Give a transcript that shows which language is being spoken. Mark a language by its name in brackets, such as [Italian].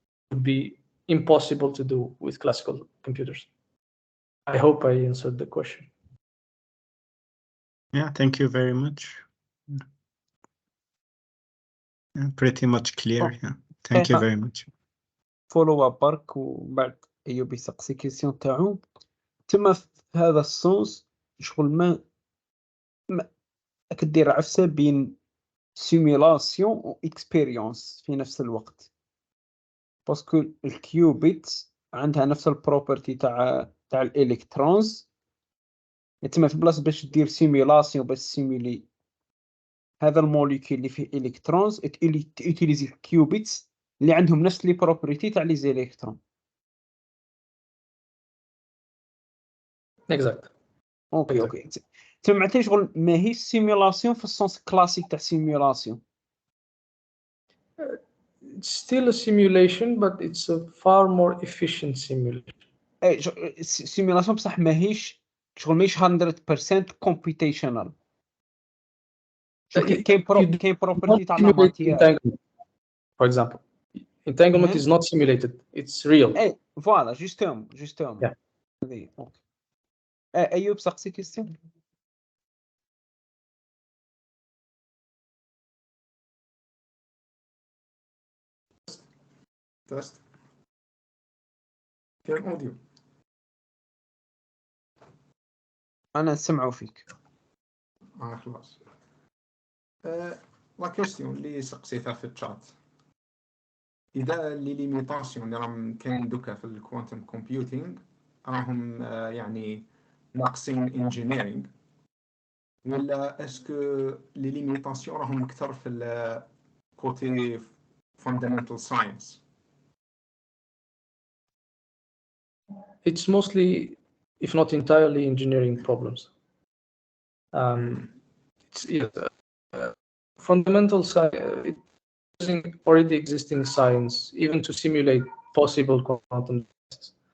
[English] It would be impossible to do with classical computers. I hope I answered the question. Yeah, thank you very much. Yeah, pretty much clear. Yeah, thank you very much. [Arabic] فولو اب برك وبعد أيوب يسقسي كيسيون تاعو. تما في هذا السونس شغل ما كدير عفسه بين سيميلاسيون و اكسبيريونس في نفس الوقت، باسكو الكيوبيت عندها نفس البروبرتي تاع تاع الالكترونز، تما في بلاصه باش دير سيميلاسيون باش سيميلي هذا الموليكول اللي فيه الكترونز تيوتيليزي كيوبيتس اللي عندهم نفس لي بروبرتي تاع لي زيليكترون. [English] Exact. [Arabic] اوكي تما معناتها شغل ماهيش سيميلاسيون في السونس كلاسيك تاع سيميلاسيون. [English] It's still a simulation, but it's a far more efficient simulation. [Arabic] سيميلاسيون بصح ماهيش شغل ماهيش [English] 100% computational. [Arabic] كاين بروبرتي تاع الماتير. [English] For example, entanglement is not simulated; it's real. [French] فوالا جوستوم. [English] Yeah. [Arabic] اوكي. ايوب سقسي كيستيون. تست كاين اوديو. انا نسمعوا فيك. خلاص. لا كيستيون اللي سقسيتها في الشات، اذا لي ليميتاسيون اللي راهم كاين دوكا في الكوانتم كومبيوتينغ راهم يعني ناقصين انجينيرينغ، ولا اسكو لي ليميتاسيون راهم اكثر في الكوتي فاندامنتال ساينس؟ [English] It's mostly, if not entirely, engineering problems. It's fundamental science, using already existing science, even to simulate possible quantum tests.